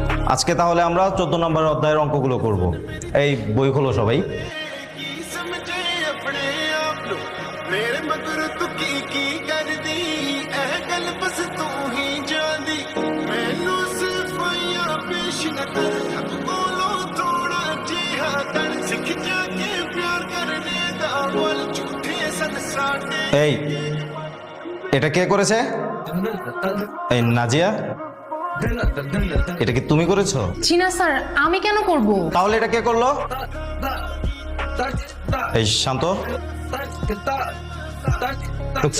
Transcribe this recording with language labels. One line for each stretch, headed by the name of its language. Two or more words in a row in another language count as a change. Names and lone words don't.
Bangla: আজকে তাহলে আমরা 14 নম্বর অধ্যায়ের অঙ্কগুলো করব। এই বই খোলো সবাই।
Punjabi: ਸਮਝੇ ਆਪਣੇ ਆਪ ਨੂੰ ਮੇਰੇ ਮਗਰ ਤੂੰ ਕੀ ਕਰਦੀ ਇਹ ਗੱਲ ਬਸ ਤੂੰ ਹੀ ਜਾਣਦੀ ਮੈਨੂੰ ਸਿਰਫ ਯਾਰ ਪੇਸ਼ ਨਾ ਕਰ ਹੱਥ ਕੋਲੋਂ ਥੋੜਾ ਜਿਹਾ ਕਰ ਸਿੱਖ ਜਾ ਕੇ ਪਿਆਰ ਕਰਨੇ ਦਾ ਬੋਲ ਝੂਠੇ ਸਨ ਸਾਡੇ
Bangla: এই এটা কে করেছে? এই নাজিয়া, এটা কি তুমি করেছো? চিনা স্যার, আমি কেন করব? তাহলে এটা কে করলো? এই শান্ত বুঝছে?